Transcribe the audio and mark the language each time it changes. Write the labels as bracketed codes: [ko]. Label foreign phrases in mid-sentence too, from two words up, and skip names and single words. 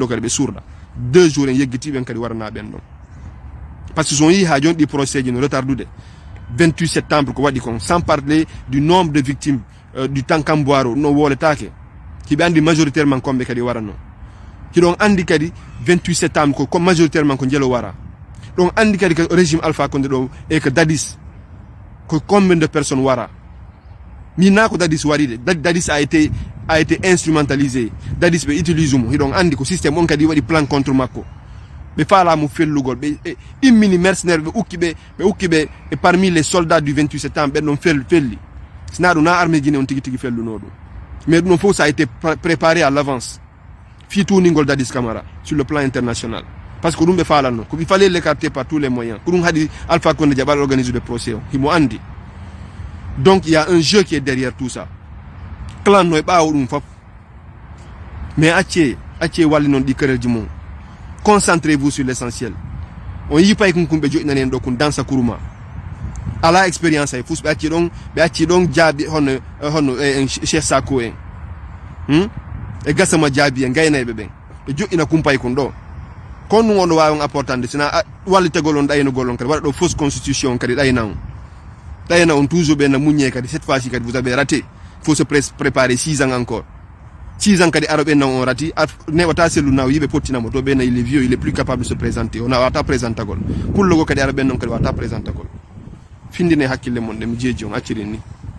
[ff] kadi ɓe surɗa 2 jours en yeggitiɓen kadi warana ɓen ɗon [fr] par ce que [ff] son yi ha joni ɗi procès ji no retardude 28 septembre ko waɗi kon [fr] sans parler du nombre de victimes du Tankambwaro [ff] no woletake hiɓe andi majoritairement komɓe kadi waranno hiɗon andi kadi 28 septembre ko majoritairement ko jelo wara ɗon andi kadi ko régime Alpha Condé ɗo e ko Dadis ko [fr] combien de personnes [ff] wara min na ko Dadis waride [fr] Dadis a été instrumentalisé [ff] Dadis ɓe utilise mo hiɗon andi ko système on kadi waɗi [fr] plan contre [ff] makko ɓe faalamo fellugol ɓe immini mercenaire ɓe ukki ɓe e [fr] parmi les soldats du 28 septembre [ff] ɓen ɗon felli sina ɗum na armée Guinée on tigui felluno ɗum mais ɗum fof [fr] ça a été préparé à l'avance [ff] fi tuningol Dadis Camara [fr] sur le plan international parce que [ff] ɗum ɓe faalanno ko [fr] il fallait l'écarter par tous les moyens [ff] ko ɗum haɗi Alpha Condé jaɓal [fr] organise de procès [ff] o himo andi [fr] donc il y a un jeu qui est derrière tout ça [ff] clan no e ɓaawo ɗum fof mais acce walli noon ɗi querelji mum [fr] concentrez-vous sur l'essentiel [ff] on yipay kon kumɓe joƴinani en ɗo kon dansa kuruma ala expérience ay fus ɓe acci ɗon jaabi hono Cheikh Sako en e gasama jaabi en gaynayɓe ɓen ɓe joƴina kumpay kon ɗo kon ɗum on ɗo wawi on apportande sina wallitegol on ɗaynugol on kadi waɗa ɗo [fr] fausse constitution [ff] kadi ɗayna on toujours ɓe na muñe kadi [fr] cette fois ci [ff] kadi [fr] vous avez raté faut se préparer 6 ans encore 6 ans [ff] kadi aro ɓen nan on rati newata sellu naw yiɓe pottinamo to ɓenna [fr] il est vieux il est plus capable de se présenter [ff] on wata présentagol pullogo kadi ara ɓen non kadi wata présentagol findine hakkille mon ɗe mi jeeji on accirin ni